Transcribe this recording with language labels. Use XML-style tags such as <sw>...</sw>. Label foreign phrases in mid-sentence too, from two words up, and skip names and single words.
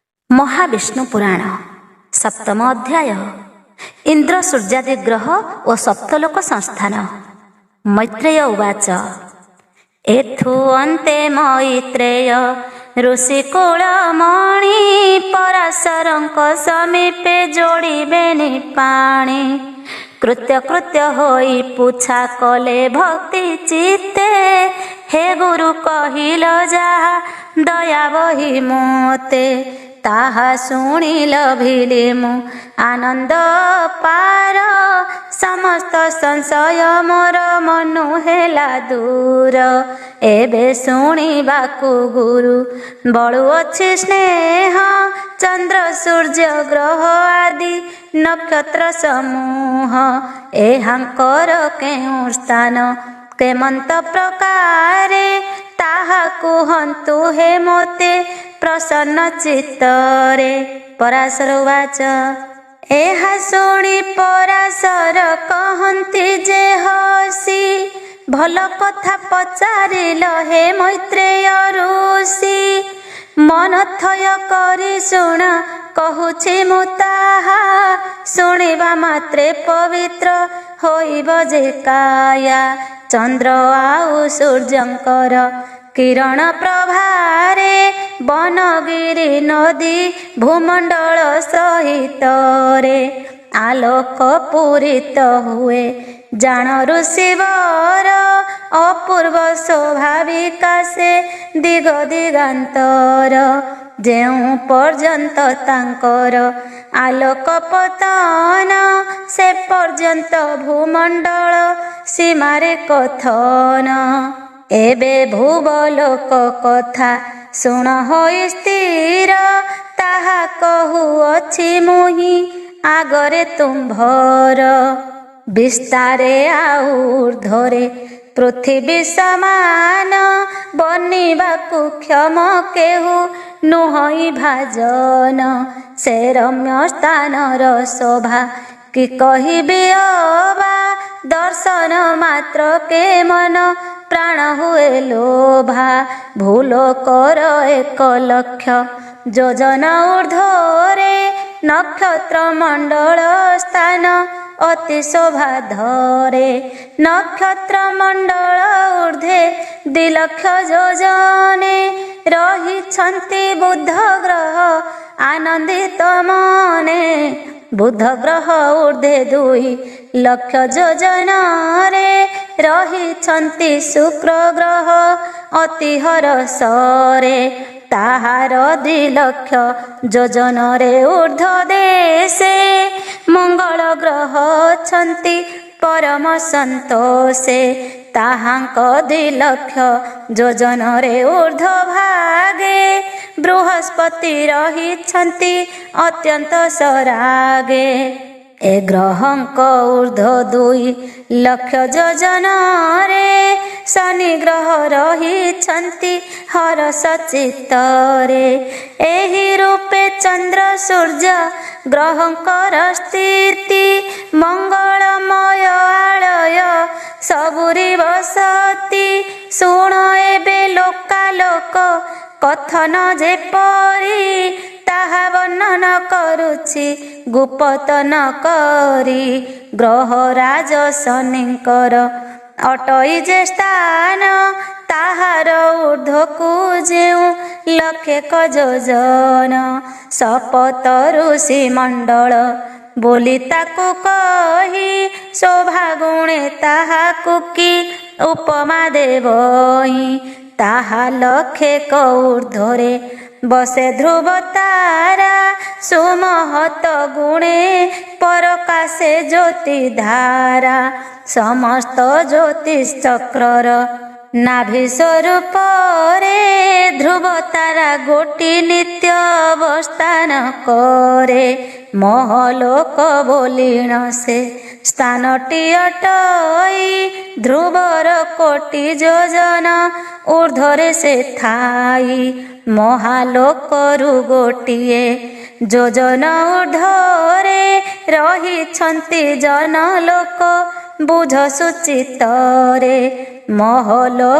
<or>ମହାବିଷ୍ଣୁ ପୁରାଣ ସପ୍ତମ ଅଧ୍ୟାୟ ଇନ୍ଦ୍ର ସୂର୍ଯ୍ୟାଦି ଗ୍ରହ ଔର ସପ୍ତଲୋକ ସଂସ୍ଥାନ।</or> <sa>मैत्रेय उवाच</sa> <or>ଏଥୁ ଅନ୍ତେ ମୈତ୍ରେୟ ଋଷିକୁଳମଣି ପରାଶରଙ୍କ ସମୀପେ ଯୋଡ଼ିବେନି ପାଣି। କୃତ୍ୟ କୃତ୍ୟ ହୋଇ ପୂଛା କଲେ ଭକ୍ତି ଚିତ୍ତେ ହେ ଗୁରୁ କହିଲ ଯାହା ଦୟା ବହି ମୋତେ। ତାହା ଶୁଣି ଲଭିଲି ମୁ ଆନନ୍ଦ ପାର ସମସ୍ତ ସଂଶୟ ମୋର ମନୁ ହେଲା ଦୂର। ଏବେ ଶୁଣିବାକୁ ଗୁରୁ ବଳୁ ଅଛି ସ୍ନେହ ଚନ୍ଦ୍ର ସୂର୍ଯ୍ୟ ଗ୍ରହ ଆଦି ନକ୍ଷତ୍ର ସମୂହ। ଏହାଙ୍କର କେଉଁ ସ୍ଥାନ କେମନ୍ତ ପ୍ରକାରେ ତାହା କୁହନ୍ତୁ ହେ ମୋତେ ପ୍ରସନ୍ନ ଚିତ୍ତରେ।</or> <sa>पराशर उवाच</sa> <or>ଏହା ଶୁଣି ପରାଶର କହନ୍ତି ଯେ ହସି ଭଲ କଥା ପଚାରିଲ ହେ ମୈତ୍ରେୟ ଋଷି। ମନ ଥୟ କରି ଶୁଣ କହୁଛି ମୁ ତାହା ଶୁଣିବା ମାତ୍ରେ ପବିତ୍ର ହୋଇବ ଯେ କାୟା। ଚନ୍ଦ୍ର ଆଉ ସୂର୍ଯ୍ୟଙ୍କର କିରଣ ପ୍ରଭାରେ ବନଗିରି ନଦୀ ଭୂମଣ୍ଡଳ ସହିତ ରେ ଆଲୋକ ପୂରିତ ହୁଏ ଜାଣ ଋଷିବର। ଅପୂର୍ବ ସ୍ୱାଭାବିକା ସେ ଦିଗ ଦିଗନ୍ତର ଯେଉଁ ପର୍ଯ୍ୟନ୍ତ ତାଙ୍କର ଆଲୋକ ପତନ ସେ ପର୍ଯ୍ୟନ୍ତ ଭୂମଣ୍ଡଳ ସୀମାରେ କଥନ। ଏବେ ଭୂବଲୋକ କଥା ଶୁଣ ହୋଇ ସ୍ଥିର ତାହା କହୁଅଛି ମୁହିଁ ଆଗରେ ତୁମ୍ଭର। ବିସ୍ତାରେ ଊର୍ଦ୍ଧ୍ୱରେ ପୃଥ୍ୱୀ ସମାନ ବନିବାକୁ କ୍ଷମ କେହୁ ନୁହଇ ଭାଜନ। ସେ ରମ୍ୟ ସ୍ଥାନର ଶୋଭା କି କହିବେ ଅବା ଦର୍ଶନ ମାତ୍ର କେ ମନ ପ୍ରାଣ ହୁଏ ଲୋଭା। ଭୂଲୋକର 1 ଲକ୍ଷ ଯୋଜନ ଊର୍ଦ୍ଧ୍ୱରେ ନକ୍ଷତ୍ର ମଣ୍ଡଳ ସ୍ଥାନ ଅତି ଶୋଭା ଧରେ। ନକ୍ଷତ୍ର ମଣ୍ଡଳ ଊର୍ଦ୍ଧ୍ୱେ 2 ଲକ୍ଷ ଯୋଜନେ ରହିଛନ୍ତି ବୁଧ ଗ୍ରହ ଆନନ୍ଦିତ ମନେ। ବୁଧ ଗ୍ରହ ଊର୍ଦ୍ଧ୍ୱେ 2 ଲକ୍ଷ ଯୋଜନ ରେ ରହିଛନ୍ତି ଶୁକ୍ର ଗ୍ରହ ଅତି ହରଷରେ। ତାହାର 2 ଲକ୍ଷ ଯୋଜନ ରେ ଊର୍ଦ୍ଧ୍ୱ ଦେଶେ ମଙ୍ଗଳ ଗ୍ରହ ଛନ୍ତି ପରମ ସନ୍ତୋଷେ। ତାହାଙ୍କ 2 ଲକ୍ଷ ଯୋଜନ ରେ ଊର୍ଦ୍ଧ୍ୱ ଭାଗେ ବୃହସ୍ପତି ରହିଛନ୍ତି ଅତ୍ୟନ୍ତ ସରାଗେ। ଏ ଗ୍ରହଙ୍କ ଊର୍ଦ୍ଧ୍ୱ 2 ଲକ୍ଷ ଯୋଜନ ରେ ଶନି ଗ୍ରହ ରହିଛନ୍ତି ହରଷ ଚିତ୍ତରେ। ଏହି ରୂପେ ଚନ୍ଦ୍ର ସୂର୍ଯ୍ୟ ଗ୍ରହଙ୍କର ସ୍ଥିତି ମଙ୍ଗଳମୟ ଆଳୟ ସବୁରି ବସତି। ଶୁଣ ଏବେ ଲୋକାଲୋକ କଥନ ଯେପରି ତାହା ବର୍ଣ୍ଣନ କରୁଛି ଗୁପ୍ତନ କରି। ଗ୍ରହରାଜ ଶନିଙ୍କର ଅଟଇ ଯେ ସ୍ଥାନ ତାହାର ଊର୍ଦ୍ଧ୍ୱକୁ ଯେଉଁ 1,00,000 ଯୋଜନ। ସପତ ଋଷି ମଣ୍ଡଳ ବୋଲି ତାକୁ କହି ଶୋଭା ଗୁଣେ ତାହାକୁ କି ଉପମା ଦେବଇ। ତାହା 1,00,000 ଊର୍ଦ୍ଧ୍ୱରେ ବସେ ଧ୍ରୁବ ତାରା ସୁମହତ ଗୁଣେ ପରକାଶେ ଜ୍ୟୋତି ଧାରା। ସମସ୍ତ ଜ୍ୟୋତିଷ ଚକ୍ରର ନାଭି ସ୍ୱରୂପ ରେ ଧ୍ରୁବ ତାରା ଗୋଟି ନିତ୍ୟ ଅବସ୍ଥାନ କରେ। ମହଲୋକ ବୋଲିଣ ସେ ସ୍ଥାନଟି ଅଟଇ ଧ୍ରୁବର କୋଟି ଯୋଜନ ଊର୍ଦ୍ଧ୍ୱରେ ସେ ଥାଇ। ମହାଲୋକରୁ ଗୋଟିଏ ଯୋଜନ ଊର୍ଦ୍ଧ୍ୱରେ ରହିଛନ୍ତି ଜନଲୋକ ବୁଝ ସୁଚିତ୍ତରେ।</or>